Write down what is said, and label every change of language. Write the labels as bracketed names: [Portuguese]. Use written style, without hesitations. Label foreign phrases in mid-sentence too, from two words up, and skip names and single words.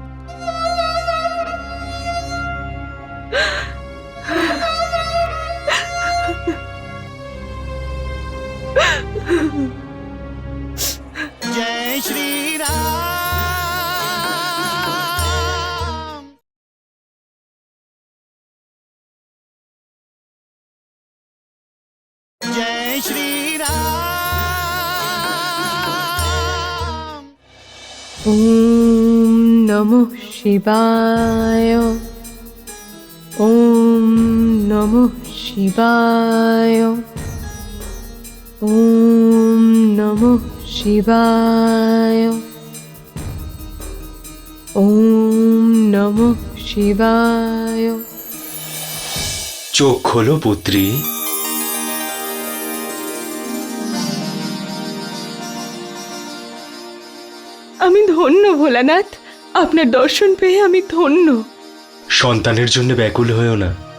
[Bangla] জয় শ্রী রাম। জয় শ্রী রাম। [Sanskrit] ওম নমঃ শিবায়, ওম নমঃ শিবায়, ওম নমঃ শিবায়। ওম নমঃ শিবায়। [Bangla] চোখ খোলো পুত্রী। আমি ধন্য ভোলানাথ, আপনার দর্শন পেয়ে আমি ধন্য। সন্তানের জন্য ব্যাকুল হয়েও না।